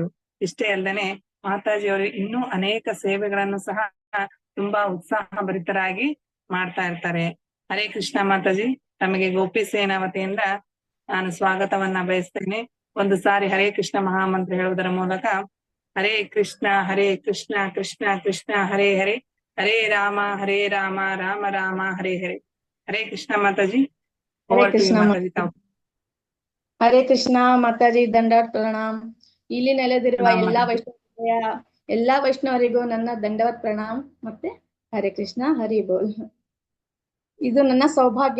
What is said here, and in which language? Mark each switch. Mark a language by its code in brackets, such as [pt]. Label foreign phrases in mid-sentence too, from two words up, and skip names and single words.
[kn] ಇಷ್ಟೇ ಅಲ್ಲದೆ ಮಾತಾಜಿಯವರು ಇನ್ನೂ ಅನೇಕ ಸೇವೆಗಳನ್ನು ಸಹ ತುಂಬಾ ಉತ್ಸಾಹ ಭರಿತರಾಗಿ ಮಾಡ್ತಾ ಇರ್ತಾರೆ. ಹರೇ ಕೃಷ್ಣ ಮಾತಾಜಿ, ತಮಗೆ ಗೋಪಿ ಸೇನಾ ವತಿಯಿಂದ ನಾನು ಸ್ವಾಗತವನ್ನ ಬಯಸ್ತೇನೆ. ಒಂದು ಸಾರಿ ಹರೇ ಕೃಷ್ಣ ಮಹಾಮಂತ್ರ ಹೇಳುವುದರ ಮೂಲಕ [sa] ಹರೇ ಕೃಷ್ಣ ಕೃಷ್ಣ ಕೃಷ್ಣ ಹರೇ ಹರೇ, ಹರೇ ರಾಮ ರಾಮ ರಾಮ ಹರೇ ಹರೇ. [kn] ಹರೇ ಕೃಷ್ಣ ಮಾತಾಜಿ. ಹರೇ [en] over to you [kn] ಕೃಷ್ಣ ಮಾತಾಜಿ. ತಾವು ಹರೇ ಕೃಷ್ಣ ಮಾತಾಜಿ, ದಂಡವತ್ ಪ್ರಣಾಮ್. ಇಲ್ಲಿ ನೆಲೆದಿರುವ ಎಲ್ಲಾ ವೈಷ್ಣವರಿಗೂ ನನ್ನ ದಂಡವತ್ ಪ್ರಣಾಮ್ ಮತ್ತೆ ಹರೇ ಕೃಷ್ಣ, ಹರಿ ಬೋಲ್. ಇದು ನನ್ನ ಸೌಭಾಗ್ಯ.